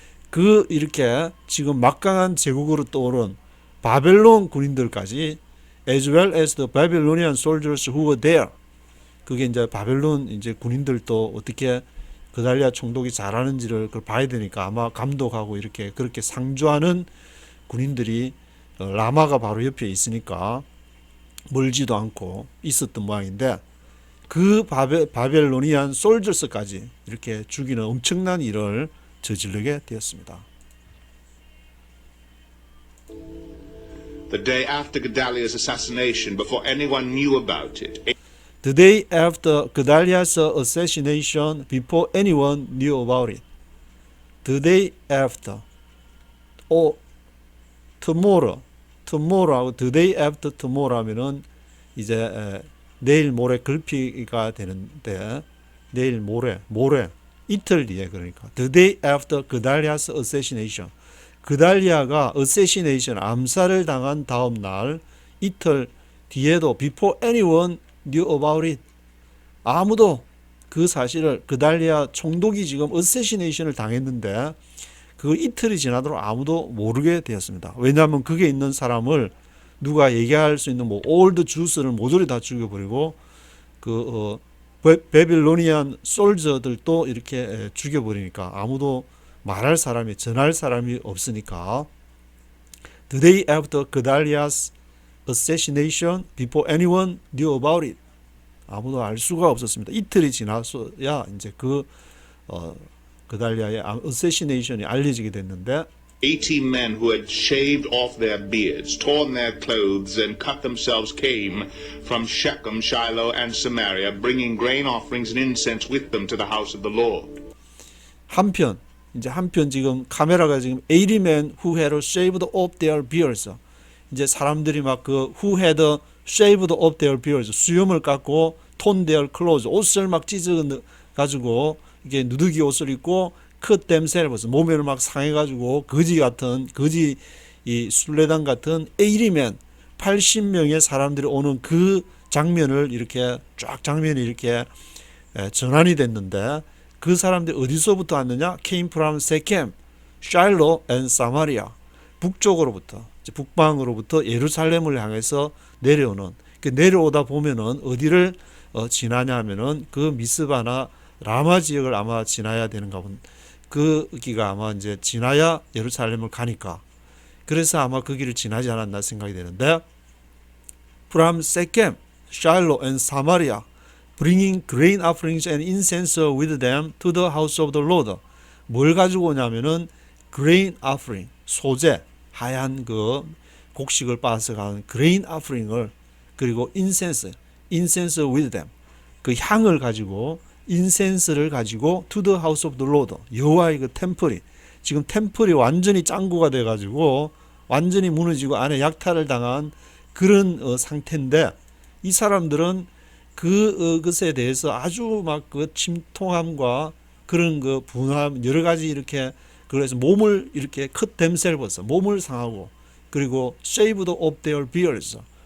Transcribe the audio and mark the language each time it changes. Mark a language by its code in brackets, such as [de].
[ko] 그 이렇게 지금 막강한 제국으로 떠오른 바벨론 군인들까지 [en] as well as the Babylonian soldiers who were there [ko] 그게 이제 바벨론 이제 군인들도 어떻게 그달랴 총독이 잘하는지를 그걸 봐야 되니까 아마 감독하고 이렇게 그렇게 상주하는 군인들이 라마가 바로 옆에 있으니까 멀지도 않고 있었던 모양인데 그 바벨로니안 솔저스까지 이렇게 죽이는 엄청난 일을 저지르게 되었습니다. [en] The day after Gedaliah's assassination, before anyone knew about it, The day after Gedaliah's assassination, before anyone knew about it. The day after, tomorrow [ko] 하고 [en] the day after tomorrow [ko] 하면은 이제 내일 모레 글피가 되는데 내일 모레 이틀 뒤에 그러니까 [en] the day after Gedaliah's assassination. [ko] 그달리아가 assassination 암살을 당한 다음 날 이틀 뒤에도 [en] before anyone knew about it. [ko] 아무도 그 사실을 그달리아 총독이 지금 assassination을 당했는데 그 이틀이 지나도록 아무도 모르게 되었습니다. 왜냐하면 그게 있는 사람을 누가 얘기할 수 있는 뭐 올드 주스를 모조리 다 죽여버리고 그 베빌로니안 솔저들도 이렇게 죽여버리니까 아무도 말할 사람이 전할 사람이 없으니까 [en] The day after Gedaliah's assassination, before anyone knew about it. [ko] 아무도 알 수가 없었습니다. 이틀이 지나서야 이제 그달리아의 assassination이 알려지게 됐는데 [en] 80 men who had shaved off their beards, torn their clothes, and cut themselves came from Shechem, Shiloh, and Samaria, bringing grain offerings and incense with them to the house of the Lord. [ko] 한편 지금 카메라가 지금 [en] 80 men who had shaved off their beards. [ko] 이제 사람들이 막 [en] who had shaved off their beards [ko] 수염을 깎고 [en] torn their clothes [ko] 옷을 막 찢어 가지고 이게 누더기 옷을 입고 [en] cut themselves [ko] 몸을 막 상해 가지고 거지 이 순례단 같은 [en] 80 men [ko] 80명의 사람들이 오는 그 장면을 이렇게 쫙 장면이 이렇게 전환이 됐는데 그 사람들이 어디서부터 왔느냐? [en] came from Shechem, Shiloh and Samaria. [ko] 북쪽으로부터, 북방으로부터 예루살렘을 향해서 내려오는. 내려오다 보면은 어디를 지나냐 하면은 그 미스바나 라마 지역을 아마 지나야 되는가 본. 그 길가 아마 이제 지나야 예루살렘을 가니까. 그래서 아마 그 길을 지나지 않았나 생각이 되는데 [en] from Shechem, Shiloh and Samaria. bringing grain offerings and incense with them to the house of the Lord. [ko] 뭘 가지고 오냐면은 grain offering, 소재, 하얀 그 곡식을 빻아서 가는 grain offering을 그리고 [en] incense with them. [ko] 그 향을 가지고 인센스를 가지고 [en] to the house of the Lord. [ko] 여호와의 그 템플이 지금 템플이 완전히 짱구가 돼 가지고 완전히 무너지고 안에 약탈을 당한 그런 상태인데 이 사람들은 그것에 대해서 아주 막 그 침통함과 그런 그 분함 여러 가지 이렇게 그래서 몸을 이렇게 [en] cut themselves [ko] 몸을 상하고 그리고 [en] shaved off their beards